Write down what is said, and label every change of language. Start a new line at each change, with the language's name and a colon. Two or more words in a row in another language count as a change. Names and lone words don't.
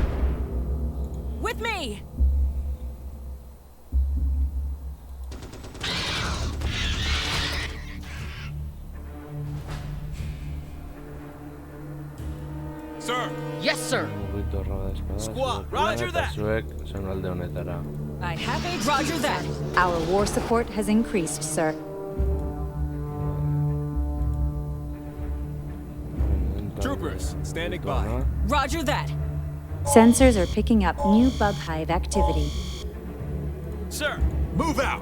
English: With me! Sir! Yes, sir. Mugito roda espada. Squad, roger that.
Basque: Zuek, zonalde honetara.
English: I have a Roger that. Our war support has increased, sir. Troopers, standing by. Roger that. Sensors are picking up new bug hive activity. Sir! Move out!